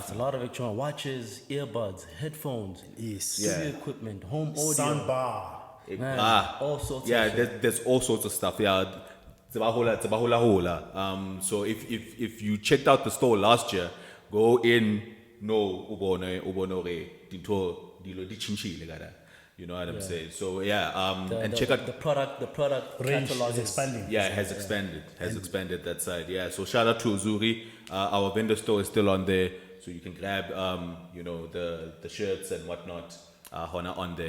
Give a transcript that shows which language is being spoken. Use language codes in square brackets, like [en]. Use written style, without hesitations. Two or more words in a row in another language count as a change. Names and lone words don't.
[en] It's a lot of electronic watches, earbuds, headphones, studio equipment, home audio, Sound bar. all sorts of shit. There's all sorts of stuff. It's a hula. So if you checked out the store last year, go in. No, [tn] ubonore dilo di chinchile gada. [en] You know what I'm saying? So and check out the product Range catalog is expanding. Yeah, it has expanded that side. Yeah, so shout out to Uzuri. Our vendor store is still on there, so you can grab the shirts and whatnot on there.